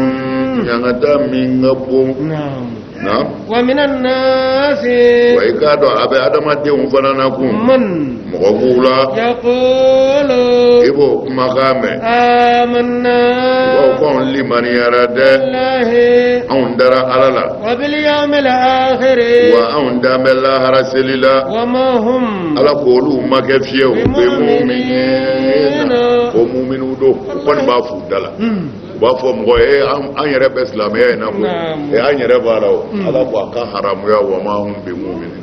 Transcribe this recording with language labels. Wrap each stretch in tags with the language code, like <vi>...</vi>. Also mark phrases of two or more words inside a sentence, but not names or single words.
<bm>ɲangata min ka bon na</bm> <ar>ومن الناس</ar> <bm>wa i k'a dɔn a bɛ adamadenw fana na kun</bm> <ar>man</ar> <bm>mɔgɔ b'u la</bm> <ar>yaqulu</ar> <bm>i b'o kumakan mɛn</bm> <ar>amanna</ar> <bm>bawo k'anw limaniyara dɛ</bm> <ar>billahi</ar> <bm>anw dara ala la</bm> <ar>وباليوم الآخر</ar> <bm>wa anw dan bɛ lahara seli la</bm> <ar>وما هم</ar> <bm>ala k'olu ma kɛ fiyewu u bɛ muminina o muminu don u kɔni b'a f'u da la u b'a fɔ mɔgɔ ye an yɛrɛ bɛ silamɛya in na koyi an yɛrɛ b'a la o ala ko a ka haramuya</bm> <ar>وما هم بمؤمنين</ar>